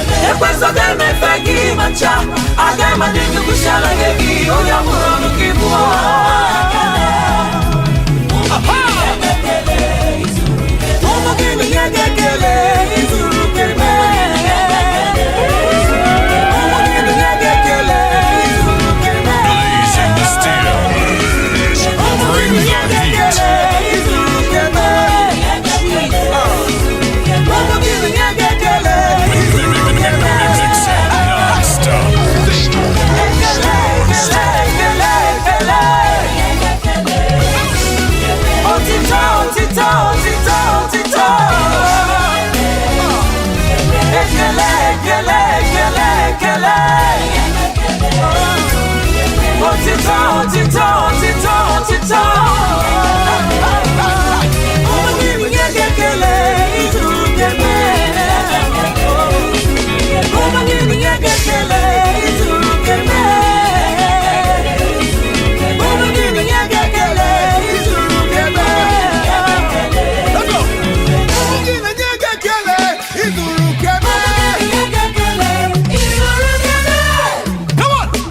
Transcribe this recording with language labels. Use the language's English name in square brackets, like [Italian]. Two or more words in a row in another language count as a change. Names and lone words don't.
[Igbo] Ekwensu ga-emefe gị ma ncha. Aga m adị ndụ kwụsị ala nye gị, onye ọ bụrụ ọnụ gị bụ. Ụmụ gị bụ ihe ga-ekele, izuru oke mee. Ụmụ gị bụ ihe ga-ekele, izuru oke mee. [English] Blazing the steel. [Igbo] Ụmụ gị bụ Bring ihe [English] the heat. [Igbo] ga-ekele, izuru oke mee. Ụmụ gị bụ ihe ga-ekele, izuru oke mee. [English] Mix it non-stop. [Igbo] Ekele, ekele, ekele, ekele. Otito, otito, otito, otito. Ekele, ekele, ekele, ekele. Otito, otito, otito, otito. Nye gị ekele, ịzụrụ nke mee. Ụmụ gị nye gị ekele, ịzụrụ nke mee. Ụmụ gị nye gị ekele, ịzụrụ nke mee. [English] Let's go. [Igbo] Ụmụ gị na-enye gị ekele, ịzụrụ nke mee. [English] Come on.